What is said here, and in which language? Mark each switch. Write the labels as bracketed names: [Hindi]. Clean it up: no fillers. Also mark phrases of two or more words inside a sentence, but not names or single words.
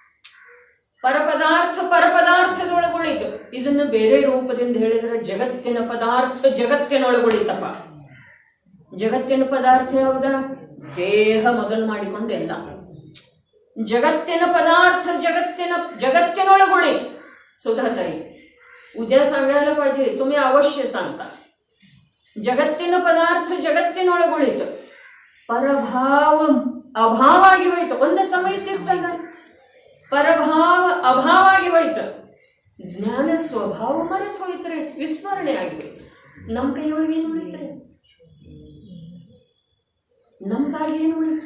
[Kannada] ಪರಪದಾರ್ಥದೊಳಗುಳಿತು. ಇದನ್ನು ಬೇರೆ ರೂಪದಿಂದ ಹೇಳಿದ್ರೆ ಜಗತ್ತಿನ ಪದಾರ್ಥ ಜಗತ್ತಿನೊಳಗುಳಿತಪ್ಪ. ಜಗತ್ತಿನ ಪದಾರ್ಥ ಯಾವುದ? ದೇಹ ಮೊದಲು ಮಾಡಿಕೊಂಡು ಎಲ್ಲ ಜಗತ್ತಿನ ಪದಾರ್ಥ जगत्तिनೊಳಗುಳಿತು. [Marathi] सुधाताई उद्या सांगायला पाहिजे, तुम्ही अवश्य सांगता. [Kannada] जगत्तिನ ಪದಾರ್ಥ ಜಗತ್ತಿನೊಳಗುಳಿತು. ಪರಭಾವ ಅಭಾವಾಗಿ ಹೋಯ್ತು. ಒಂದು ಸಮಯ ಸಿಗ್ತದ ಪರಭಾವ ಅಭಾವಾಗಿ ಹೋಯ್ತು. ಜ್ಞಾನ ಸ್ವಭಾವ ಮರೆತು ಹೋಯ್ತ್ರಿ, ವಿಸ್ಮರಣೆ ಆಗಿಬಿಟ್ಟು. ನಮ್ಮ ಕೈಯೊಳಗೆ ಏನು ಉಳಿತ್ರಿ? ನಮ್ದಾಗಿ ಏನು ಉಳಿತು?